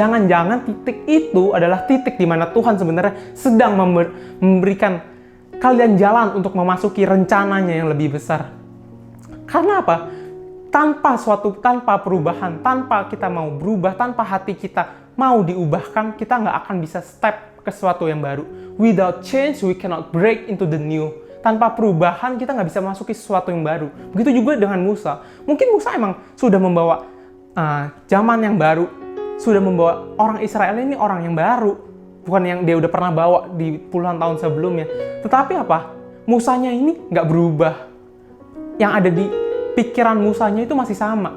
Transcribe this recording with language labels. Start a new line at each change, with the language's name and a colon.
Indonesian: Jangan-jangan titik itu adalah titik di mana Tuhan sebenarnya sedang memberikan kalian jalan untuk memasuki rencananya yang lebih besar. Karena apa? Tanpa perubahan, tanpa kita mau berubah, tanpa hati kita mau diubahkan, kita nggak akan bisa step ke sesuatu yang baru.
English: Without change, we cannot break into the new.
Indonesian: Tanpa perubahan, kita nggak bisa masuki sesuatu yang baru. Begitu juga dengan Musa. Mungkin Musa emang sudah membawa zaman yang baru, sudah membawa orang Israel ini orang yang baru, bukan yang dia udah pernah bawa di puluhan tahun sebelumnya. Tetapi apa? Musanya ini nggak berubah. Yang ada di pikiran Musanya itu masih sama.